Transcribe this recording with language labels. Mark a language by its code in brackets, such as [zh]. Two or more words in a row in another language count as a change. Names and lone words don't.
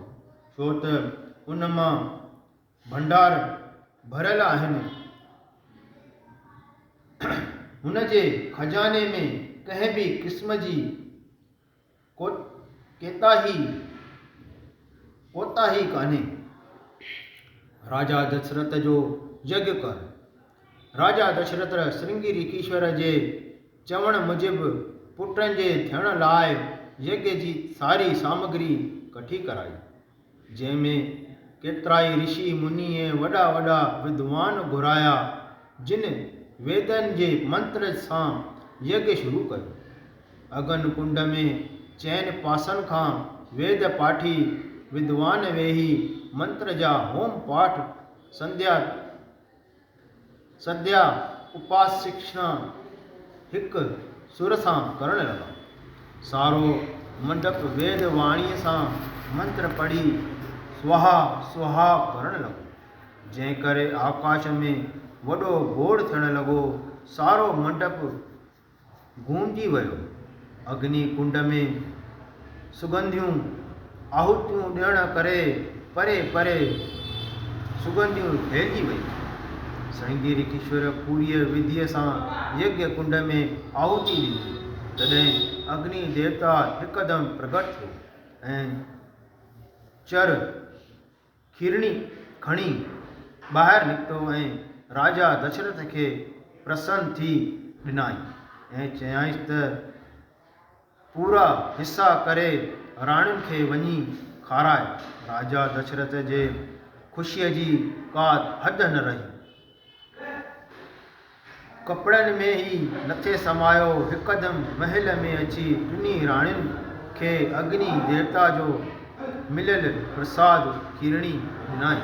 [sd] छो त उन मां भंडार भरियल आहिनि। हुन जे खजाने में कंहिं बि क़िस्म जी कोताही कान्हे। राजा दशरथ जो यज्ञ कर। राजा दशरथ श्रृंगी ऋषीश्वर जे चवण मूजिबि पुटनि जे थियण लाइ यज्ञ जी सारी सामग्री कठी कराई, जंहिंमें केतिराई ऋषि मुनि ऐं वॾा विद्वान घुराया, जिन वेदनि जे मंत्र सां यज्ञ शुरू कयो। अगन कुंड में चैन पासन खां वेद पाठी विद्वान वेही मंत्र जा होम पाठ संध्या उपासिक्षण हिक सुर सां करण लगा। सारो मंडप वेद वाणीअ सां मंत्र पढ़ी स्वाहा स्वाहा करण लॻो। जंहिं करे आकाश में वॾो गोड़ थियण लॻो। सारो मंडप गूंजी वियो। अग्नि कुंड में सुगंधियूं आहुतियूं ॾियण करे परे परे सुगंधियूं फैलिजी वयूं। श्रृंगेरी किशोर पूरीअ विधिअ सां यज्ञ कुंड में आहुति ॾिनी। तॾहिं अग्नि देवता हिकदमि प्रगट थियो ऐं चर खीरणी खणी ॿाहिरि निकितो ऐं राजा दशरथ खे प्रसन्न थी ॾिनाई ऐं चयाईंसि त पूरा हिसा करे राणियुनि खे वञी खाराए। राजा दशरथ जे ख़ुशीअ जी का हद न रही। कपिड़नि में ई नथे समायो। हिकदमि महल में अची टिनी राणियुनि खे अग्नि देवता जो मिलियल प्रसाद खीरणी ॾिनाई।